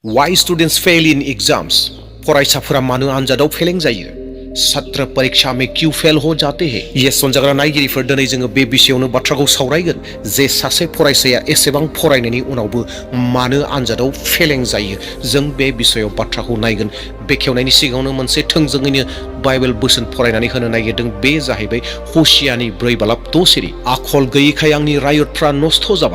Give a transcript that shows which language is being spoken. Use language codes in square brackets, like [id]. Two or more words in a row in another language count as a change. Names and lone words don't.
[en] Why students fail in exams? [brx] फरायसाफोरा मानो आनजादाव फेलें जायो? [hi] छात्र परीक्षा में क्यों फेल हो जाते हैं? [brx] ये सनजाग्रा नायगिरिफोर दिनै जोङो बे बिषयावनो बाथ्राखौ सावरायगोन जे सासे फरायसाया एसेबां फरायनायनि उनावबो मानो आनजादाव फेलें जायो। जों बे बिषयाव बाथ्राखौ नायगोन। बेखेवनायनि सिगाङावनो मोनसे थोंजोङैनो बाइबेल बोसोन फरायनानै होनो नागिरदों। बे जाहैबाय हसियानि 4:2 आखल गैयैखाय आंनि रायतफ्रा नस्थ' जाबाय।